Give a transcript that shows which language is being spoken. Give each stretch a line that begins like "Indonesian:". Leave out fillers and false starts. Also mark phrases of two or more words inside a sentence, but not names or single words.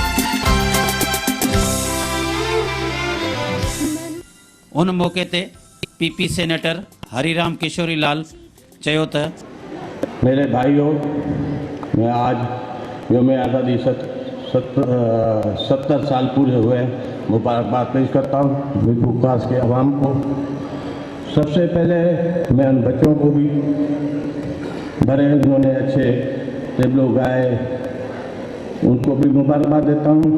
Sindhi: उन मौके ते पीपी सेनेटर हरिराम किशोरी लाल चयो त
Urdu: میرے بھائیو، میں آج یوم آزادی 70 سال پورے ہوئے مبارکباد پیش کرتا ہوں میرپور کاس کے عوام کو. سب سے پہلے میں ان بچوں کو بھی بڑے انہوں نے اچھے ٹیبلو گائے، ان کو بھی مبارکباد دیتا ہوں.